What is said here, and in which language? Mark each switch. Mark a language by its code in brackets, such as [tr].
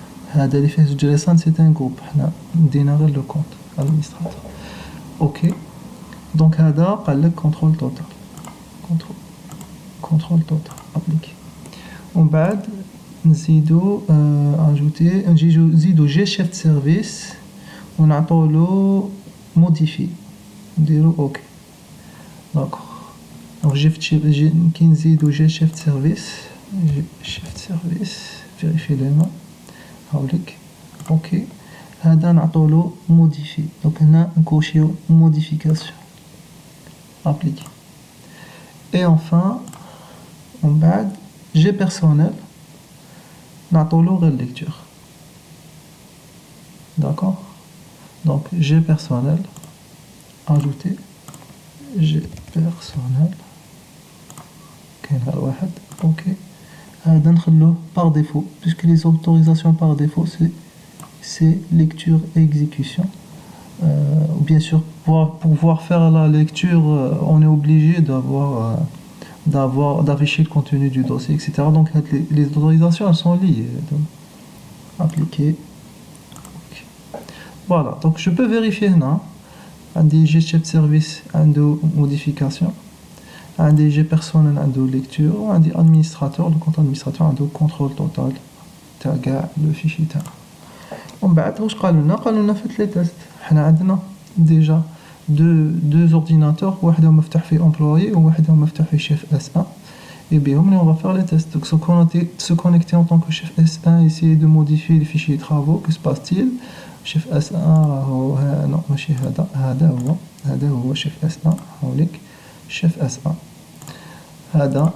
[ar] هذا اللي فيه زوج رسالة [fr] c'est un groupe. [ar] حنا ندينا غير le compte administrateur. OK. [fr] Donc هذا قال لك contrôle total. Contrôle total appliqué. [ar] ومن بعد نزيدو ajouter نزيدو جي chef de service ونعطولو modifier نديرو OK. d'accord. [fr] donc [ar] كي نزيدو جي [fr] chef de service vérifier les noms هاوليك OK. [ar] هذا نعطولو modifier. donc هنا نكوشيو modification appliqué. [fr] et enfin [ar] من بعد جي personnel نعطولو غير lecture. [fr] d'accord. donc G personnel ajouter G personnel كاين غير واحد OK. [ar] هذا نخلوه [fr] par défaut puisque les autorisations par défaut c'est lecture et exécution. bien sûr pour pouvoir faire la lecture on est obligé d'afficher le contenu du dossier, etc. Donc les autorisations elles sont liées. Donc, appliquer. Okay. Voilà, donc je peux vérifier là. Un DG chef de service, un de modification, un DG personnel, un de lecture, un de administrateur, le compte administrateur, un de contrôle total. [ar] تاع le fichier تاع. ومن بعد واش قالوا لنا فات لي تيست. حنا عندنا ديجا deux ordinateurs, واحد مفتوح فيه employé وواحد مفتوح فيه chef S1 [fr] et bien on va faire les tests. donc se connecter en tant que chef S1, essayer de modifier les fichiers de travaux. que se passe-t-il? [ar] chef S1 راهو non ماشي هذا هو chef S1 هاوليك chef S1 هذا.